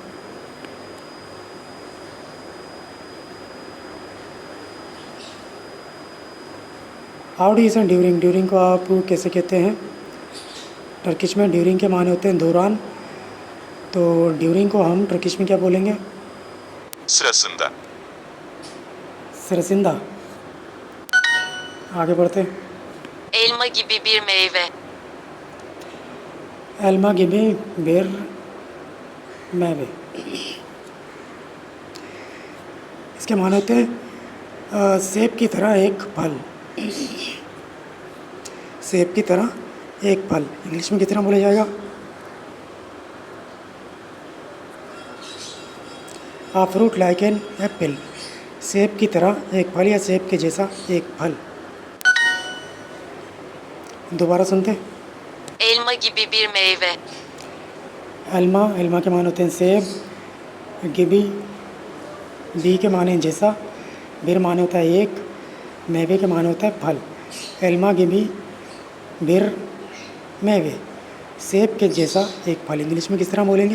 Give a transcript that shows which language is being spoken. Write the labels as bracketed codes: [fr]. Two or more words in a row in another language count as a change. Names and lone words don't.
[en] How do you say during? [ur] ڈیورنگ کو آپ کیسے کہتے ہیں ٹرکش میں? ڈیورنگ کے معنی ہوتے ہیں دوران۔ تو ڈیورنگ کو ہم ٹرکش میں کیا بولیں گے? [tr] Sırasında. [ur] سرسندا۔ آگے بڑھتے ہیں. [tr] Elma gibi bir meyve. Elma gibi bir meyve, [ur] اس کے معنی ہوتے ہیں سیب کی طرح ایک پھل. سیب کی طرح ایک پھل. انگلش میں کتنا بولا جائے گا? [en] A fruit like an apple. [ur] سیب کی طرح ایک پھل یا سیب کے جیسا ایک پھل. دوبارہ سنتے ہیں. [tr] Elma gibi bir meyve. [ur] ایلما، ایلما کے معنی ہوتے ہیں سیب، گیبی بی کے معنی جیسا، بر معنی ہوتا ہے ایک، میوے کے معنی ہوتا ہے پھل. [tr] Elma gibi bir meyve, [ur] سیب کے جیسا ایک پھل انگلش میں کس طرح بولیں گے?